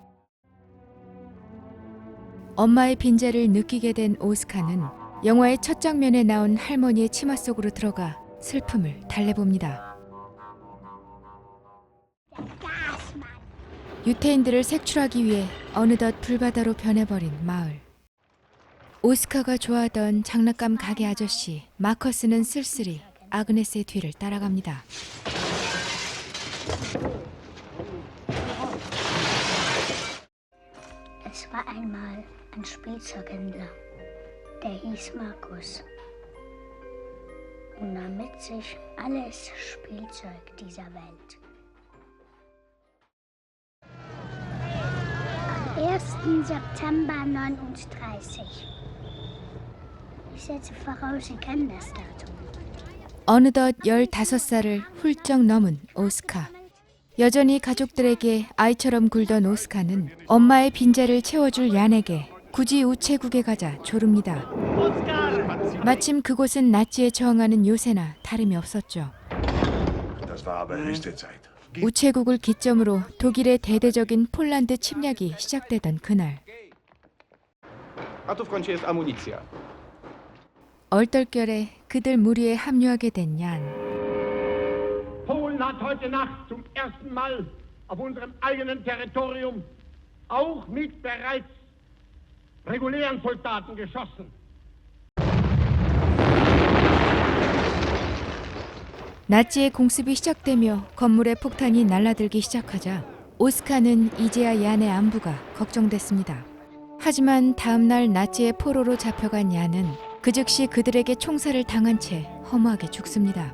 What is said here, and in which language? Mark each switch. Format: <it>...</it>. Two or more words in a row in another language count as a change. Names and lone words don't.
<ko>엄마의 빈자를 느끼게 된 오스카는 영화의 첫 장면에 나온 할머니의 치마 속으로 들어가 슬픔을 달래봅니다. 유태인들을 색출하기 위해 어느덧 불바다로 변해버린 마을. 오스카가 좋아하던 장난감 가게 아저씨 마커스는 쓸쓸히 아그네스의 뒤를 따라갑니다.</ko> <de>Es war einmal ein Spielzeughändler, der hieß Markus und nahm mit sich alles Spielzeug dieser Welt. Am 1. September 39. Ich setze voraus, Sie kennen das Datum.</de> <ko>어느덧 15살을 훌쩍 넘은 오스카. 여전히 가족들에게 아이처럼 굴던 오스카는 엄마의 빈자를 채워줄 얀에게 굳이 우체국에 가자 조릅니다. 마침 그곳은 나치에 저항하는 요새나 다름이 없었죠. 우체국을 기점으로 독일의 대대적인 폴란드 침략이 시작되던 그날, 얼떨결에 그들 무리에 합류하게 된 얀.</ko> <de>Polen hat heute Nacht zum ersten Mal auf unserem eigenen Territorium auch mit bereits regulären Soldaten geschossen.</de> <ko>나치의 공습이 시작되며 건물에 폭탄이 날아들기 시작하자 오스카는 이제야 얀의 안부가 걱정됐습니다. 하지만 다음 날 나치의 포로로 잡혀간 얀은 그 즉시 그들에게 총살을 당한 채 허무하게 죽습니다.</ko>